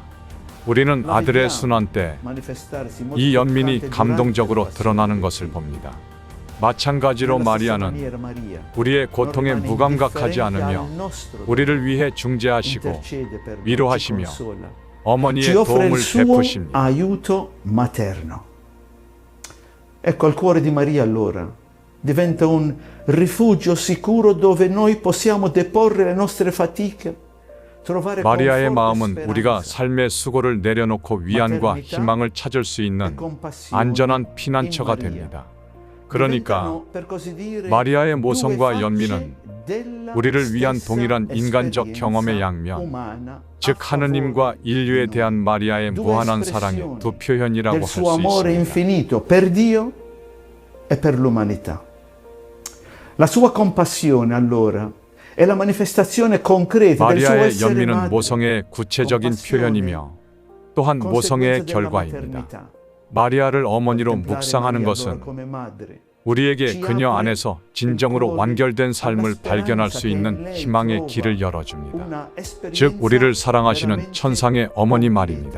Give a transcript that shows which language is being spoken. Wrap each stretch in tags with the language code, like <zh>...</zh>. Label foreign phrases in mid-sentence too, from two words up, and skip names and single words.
<ko>우리는 아들의 순환 때 이 연민이 감동적으로 드러나는 것을 봅니다. 마찬가지로 마리아는 우리의 고통에 무감각하지 않으며 우리를 위해 중재하시고 위로하시며 어머니의 도움을 베푸십니다.</ko> <it>aiuto materno. Ecco, il cuore di Maria allora diventa un rifugio sicuro dove noi possiamo deporre le nostre fatiche.</it> <ko>마리아의 마음은 우리가 삶의 수고를 내려놓고 위안과 희망을 찾을 수 있는 안전한 피난처가 됩니다. 그러니까 마리아의 모성과 연민은 우리를 위한 동일한 인간적 경험의 양면, 즉 하느님과 인류에 대한 마리아의 무한한 사랑의 두 표현이라고 할 수 있습니다.</ko> <it>per Dio e per l'umanità. La sua compassione allora è la manifestazione concreta del suo</it> <ko>마리아의</ko> <it>essere</it> <ko>연민은</ko> <it>madre.</it> <ko>모성애의 구체적인 표현이며 또한 모성애의 결과입니다. 마리아를 어머니로 묵상하는 것은 우리에게 그녀 안에서 진정으로 완결된 삶을 발견할 수 있는 희망의 길을 열어줍니다. 즉 우리를 사랑하시는 천상의 어머니 말입니다.</ko>